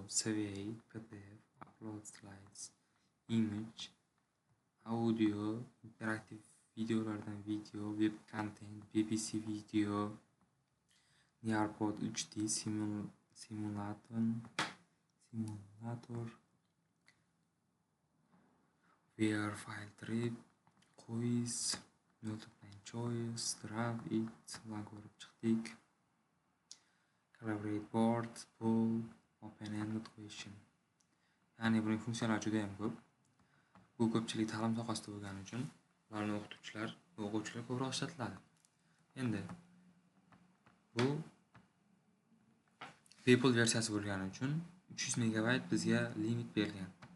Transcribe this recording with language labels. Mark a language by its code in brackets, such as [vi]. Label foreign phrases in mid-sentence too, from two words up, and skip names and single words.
[en] survey, PDF, upload slides, image, [uz] audio, interaktiv videolardan video, [en] web content, BBC video, Nearpod 3D simulator, VR file trip, quiz, multiple choice, draft it [uz] bilan ko'rib chiqdik. [en] Collaborate board, poll, open-ended question. [uz] Ya'ni buning funksiyalari juda ham ko'p. Bu ko'pchilik ta'lim sohasida bo'lgani uchun ularni o'quvchilar ko'proq ishlatiladi. Endi bu bepul versiyasi bo'lgani uchun 300 megabayt bizga limit berilgan.